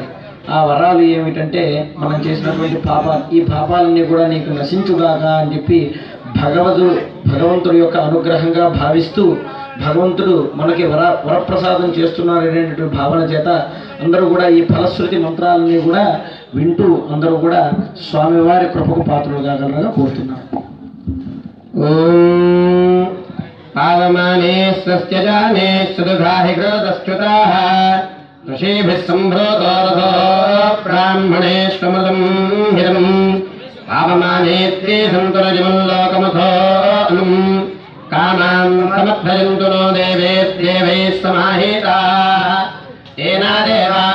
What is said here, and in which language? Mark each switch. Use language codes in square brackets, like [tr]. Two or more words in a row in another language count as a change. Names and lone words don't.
[te] ఆ వరాలు ఏమిటంటే మనం చేసినటువంటి పాపాలు, ఈ పాపాలన్నీ కూడా నీకు నశించుగాక అని చెప్పి భగవంతుడి యొక్క అనుగ్రహంగా భావిస్తూ భగవంతుడు మనకి వరప్రసాదం చేస్తున్నాడు అనేటువంటి భావన చేత అందరూ కూడా ఈ ఫలశ్రుతి మంత్రాలన్నీ కూడా వింటూ అందరూ కూడా స్వామివారి కృపకు పాత్రలు కాగలగా కోరుతున్నాను. [sa] पावमाने स्वस्त्यजाने सुदुघाहि कृतस्तुताः ऋषिभिः सम्भृतो रथो ब्राह्मणेष्वमृतं हिरम् पावमानेत्ये सन्तुरजमल्लोकमथो अनुम् कामान् समर्थयन्तु नो देवेत्येवैः समाहिताः तेना देवाः